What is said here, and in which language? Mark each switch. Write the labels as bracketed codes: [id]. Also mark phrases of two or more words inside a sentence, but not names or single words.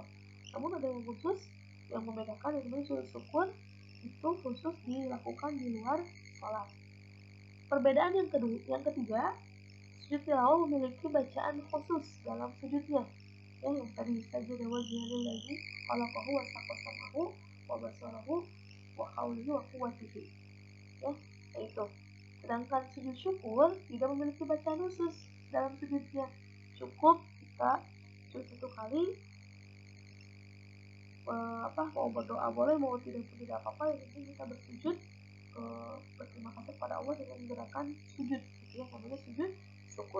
[id] Namun ada yang khusus yang membedakan dengan sujud syukur itu khusus dilakukan di luar sholat. Perbedaan yang ketiga, sujud tilawah memiliki bacaan khusus dalam sujudnya. Ya, yang tadi saja [ar] وجهي للذي خلقه وشق سمعه وبصره وقوله وقوته. [id] Ya, itu. Sedangkan sujud syukur tidak memiliki bacaan khusus dalam sujudnya. Cukup kita sujud 1 kali, mau berdoa boleh, mau tidak pun tidak apa-apa, yang penting kita bersujud, berterima kasih kepada Allah dengan gerakan sujud, gitu ya, namanya sujud syukur.